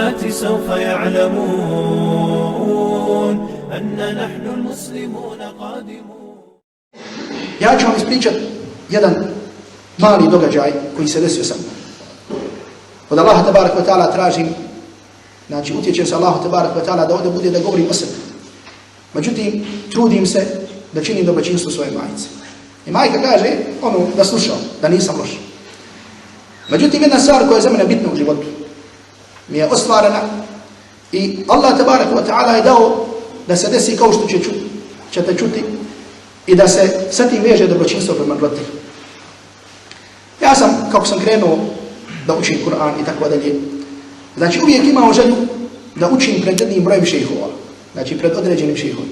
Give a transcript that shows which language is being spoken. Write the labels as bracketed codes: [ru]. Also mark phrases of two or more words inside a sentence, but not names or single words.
[ar] سوف يعلمون أن نحن المسلمون قادمون. [bs] Ja ću vam ispričati jedan mali događaj koji se desio sa mnom. Od Allaha [ar] تبارك وتعالى [bs] tražim, znači utječem se Allahu [ar] تبارك وتعالى [bs] da ovdje bude da govorim o sebi. Međutim, trudim se da činim dobročinstvo svoje majice. I majka kaže da slušam, da nisam loš. Međutim, jedna stvar koja je za mene bitna u životu mi je ostvarena i Allah [ar] تبارك وتعالى [bs] je dao da se desi kao što ćete čuti i da se sa tim veže dobročinstvo prema roditelju. Ja sam, kako sam krenuo da učim Kur'an i tako dalje, znači uvijek imao želju da učim pred jednim brojem šejhova, znači pred određenim šejhovima.